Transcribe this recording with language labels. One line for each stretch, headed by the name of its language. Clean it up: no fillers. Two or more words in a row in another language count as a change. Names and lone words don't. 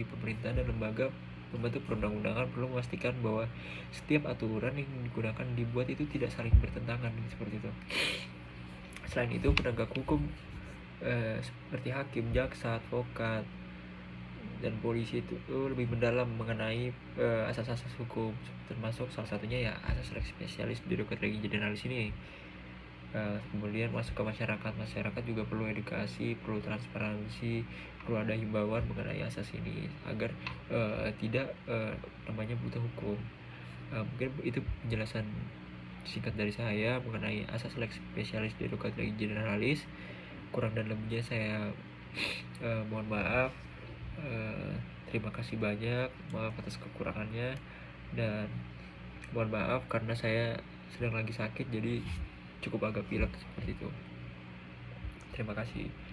Indonesian: Pemerintah dan lembaga pembentuk perundang-undangan perlu memastikan bahwa setiap aturan yang digunakan dibuat itu tidak saling bertentangan, seperti itu. Selain itu, penegak hukum seperti hakim, jaksa, advokat, dan polisi itu lebih mendalam mengenai asas-asas hukum, termasuk salah satunya ya asas
Latin: lex specialis derogat legi generalis
Indonesian: ini. Kemudian masuk ke masyarakat juga perlu edukasi, perlu transparansi, perlu ada himbauan mengenai asas ini agar tidak namanya buta hukum. Mungkin itu penjelasan singkat dari saya mengenai asas
Latin: lex spesialis derogat legis generalis.
Indonesian: Kurang dan lebihnya saya mohon maaf. Terima kasih banyak, maaf atas kekurangannya, dan mohon maaf karena saya sedang lagi sakit jadi cukup agak pilek seperti itu. Terima kasih.